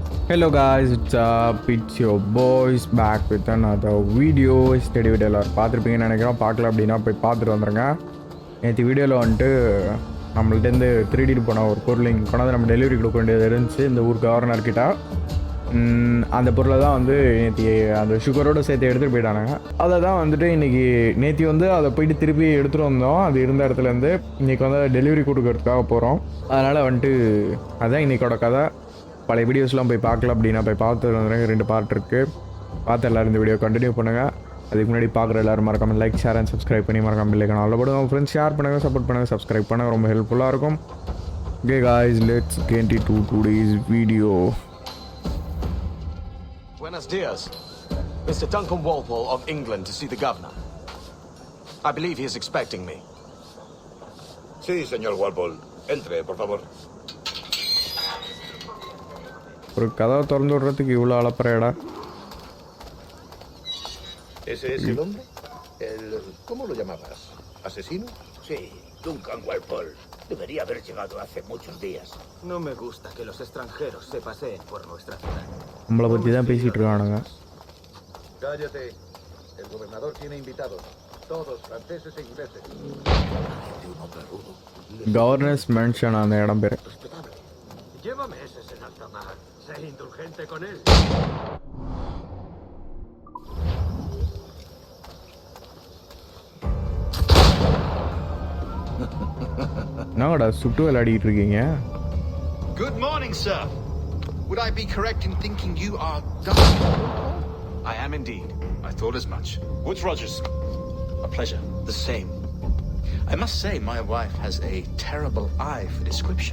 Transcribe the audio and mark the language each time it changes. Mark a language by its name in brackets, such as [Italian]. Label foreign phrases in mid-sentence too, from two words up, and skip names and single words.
[English] Hello guys, it's it's your boys back with another video. study videoவில் [Tamil] பார்த்துருப்பீங்கன்னு நினைக்கிறோம். பார்க்கல அப்படின்னா போய் பார்த்துட்டு வந்துடுங்க. நேற்று வீடியோவில் வந்துட்டு நம்மள்டேருந்து திருடிட்டு போன ஒரு பொருள் இங்கே கொண்டாந்து நம்ம டெலிவரி கொடுக்க வேண்டியது இருந்துச்சு இந்த ஊர் கவர்னர்கிட்ட. அந்த பொருளை தான் வந்து நேற்று அந்த சுகரோடு சேர்த்து எடுத்துகிட்டு போயிட்டானுங்க. அதை தான் வந்துட்டு இன்றைக்கி நேற்று வந்து அதை போயிட்டு திருப்பி எடுத்துகிட்டு வந்தோம். அது இருந்த இடத்துலேருந்து இன்றைக்கி வந்து டெலிவரி கொடுக்கறதுக்காக போகிறோம். அதனால் வந்துட்டு அதுதான் இன்றைக்கோட கதை. பழைய வீடியோஸ்லாம் போய் பார்க்கல அப்படின்னா போய் பார்த்து வந்துடுங்க. 2 பார்ட் இருக்குது. பார்த்து எல்லோரும் இந்த [English] video continue [Tamil] பண்ணுங்கள். அதுக்கு முன்னாடி பார்க்குற எல்லோரும் மறக்காம [English] like share and subscribe [Tamil] பண்ணி மறக்காம இல்லை காண போடுங்க. உங்கள் [English] friends share [Tamil] பண்ணுங்கள், சப்போர்ட் பண்ணுங்கள், சப்ஸ்கிரைப் பண்ணுங்கள். ரொம்ப ஹெல்ப்ஃபுல்லாக இருக்கும். [English] ஓகே guys, let's get into today's video. [Spanish] Buenos dias. Mr. [English] Duncan Walpole of England to see the governor. I believe he is expecting me. [Spanish] Sí, señor Walpole. Entre, por favor. [Tamil] ஒரு கதவை திறந்து விடுறதுக்கு இவ்வளோ அளப்பறையடா. [Spanish] ¿Ese es el hombre? ¿Cómo lo llamabas? ¿Asesino? Sí, Duncan Walpole. Debería haber llegado hace muchos días. No me gusta que los extranjeros se paseen por nuestra ciudad. [Tamil] நம்மளை பற்றி தான் பேசிகிட்டு இருக்கானுங்க. [Spanish] Cállate. El gobernador tiene invitados. Todos franceses e ingleses. [English] governor's mansion [Tamil] அந்த இடம் பேர். [Spanish] Llévame ese en alta mar. Sé indulgente con él. [Tamil] என்னடா சுட்டு விளையாடிட்டு இருக்கீங்க? [English] Good morning, sir. Would I be correct in thinking you are Duncan? I am indeed. I thought as much. Woods Rogers. A pleasure. The same. I must say my wife has a terrible eye for description.